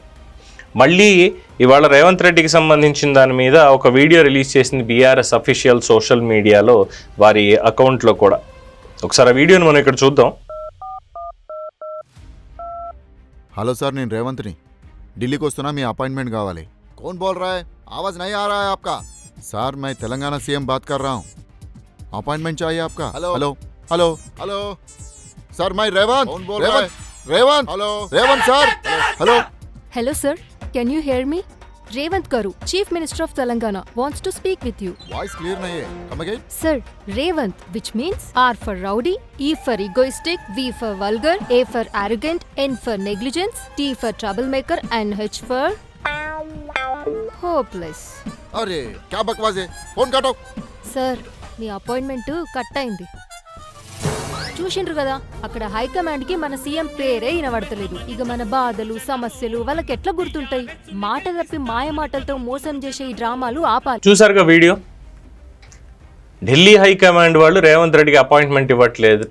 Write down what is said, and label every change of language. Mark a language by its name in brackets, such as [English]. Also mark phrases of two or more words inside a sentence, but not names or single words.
[Telugu] మళ్ళీ ఇవాళ రేవంత్ రెడ్డికి సంబంధించిన దాని మీద ఒక వీడియో రిలీజ్ చేసింది బీఆర్ఎస్ [English] official social mediaలో, [Telugu] వారి అకౌంట్లో కూడా. ఒకసారి ఆ వీడియోని మనం ఇక్కడ చూద్దాం. హలో సార్, నేను రేవంత్ని. ఢిల్లీకి వస్తున్నా, మీ అపాయింట్మెంట్ కావాలి. [Hindi] कौन बोल रहा है? आवाज नहीं आ रहा है आपका. सर मैं तेलंगाना सीएम बात कर रहा हूँ. अपॉइंटमेंट चाहिए आपका. हेलो हेलो हेलो हेलो सर, मैं रेवंत. कौन बोल रहा है? रेवंत. हेलो रेवंत सर. हेलो [English] Hello sir, can you hear me? Revant Garu, Chief Minister of Telangana, wants to speak with you. voice clear [Hindi] नहीं है. [English] Come again. Sir, Revant, which means R for rowdy, E for egoistic, V for vulgar, A for arrogant, N for negligence, T for troublemaker, and H for hopeless. [Hindi] अरे क्या बकवास है, फोन काटो. [Telugu] Sir, మీ అపాయింట్మెంట్ కట్ అయింది. చూసిండ్రు కదా, అక్కడ హైకమాండ్ కి మన సీఎం పేరే వినబడతలేదు. ఇక మన బాధలు సమస్యలు వాళ్ళకి ఎట్లా గుర్తుంటాయి? మాట తప్పి మాయ మాటలతో మోసం చేసే ఈ డ్రామాలు ఆపాలి. చూసారుగా వీడియో. ఢిల్లీ హైకమాండ్ వాళ్ళు రేవంత్ రెడ్డికి అపాయింట్మెంట్ ఇవ్వట్లేదుట.